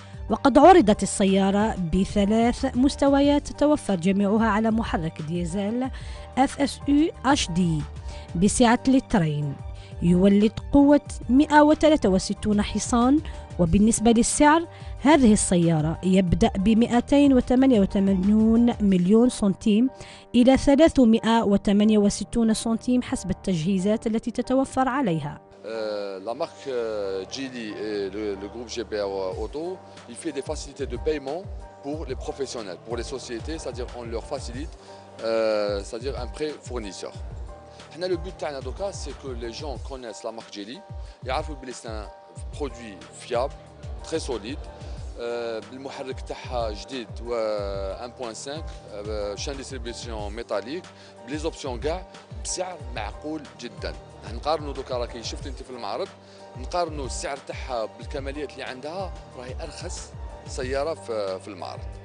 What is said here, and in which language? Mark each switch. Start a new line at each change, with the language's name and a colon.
Arabic: وقد عرضت السيارة بثلاث مستويات تتوفر جميعها على محرك ديزل FSU HD بسعة لترين يولد قوة 163 حصان. وبالنسبة للسعر، هذه السيارة يبدأ ب 288 مليون سنتيم إلى 368 سنتيم حسب التجهيزات التي تتوفر عليها.
French: La marque Geely et le groupe GPR Auto, il fait des facilités de paiement pour les professionnels, pour les sociétés, c'est-à-dire on leur facilite, c'est-à-dire un prêt fournisseur. Le but c'est que les gens connaissent la marque Geely, ils savent que c'est un produit fiable, très solide.
Arabic: المحرك تاعها جديد و 1.5
French: شان ديستريبيسيون ميتاليك بلي زوبسيون
Arabic: كاع بسعر معقول جدا. نقارنوا دوكا راكي شفت انت في المعرض، نقارنوا السعر تاعها بالكماليات اللي عندها، راهي ارخص سياره في المعرض.